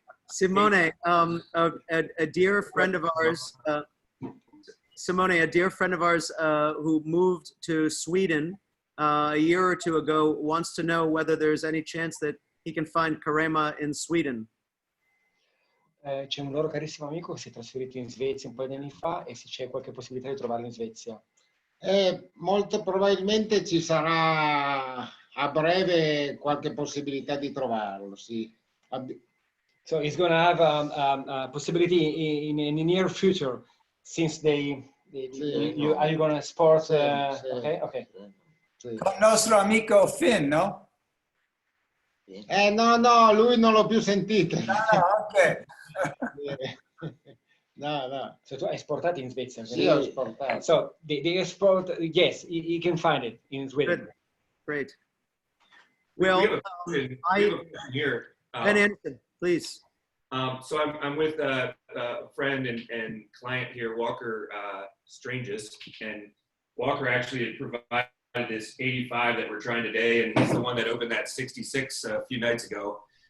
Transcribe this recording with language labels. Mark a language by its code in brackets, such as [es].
[en] Simone, a dear friend of ours, who moved to Sweden a year or 2 ago, wants to know whether there's any chance that he can find Carema in Sweden. [it] C'è un loro carissimo amico che si è trasferito in Svezia un paio di anni fa, e se c'è qualche possibilità di trovarlo in Svezia. Molto probabilmente ci sarà a breve qualche possibilità di trovarlo, sì. [en] So he's going to have a possibility in the near future, since are you going to export? [it] Sì. [en] Okay. [it] Sì. Con il nostro amico Finn, no? No, lui non l'ho più sentito. Ok. No. So tu hai esportato in Svezia? Sì, ho esportato. [en] So the export, yes, you can find it in Sweden. Good. Great. We Well, have a question here. Ben Anderson, please. So I'm with a friend and client here, Walker Stranges, and Walker actually had provided this 85 that we're trying today, and he's the one that opened that 66 a few nights ago.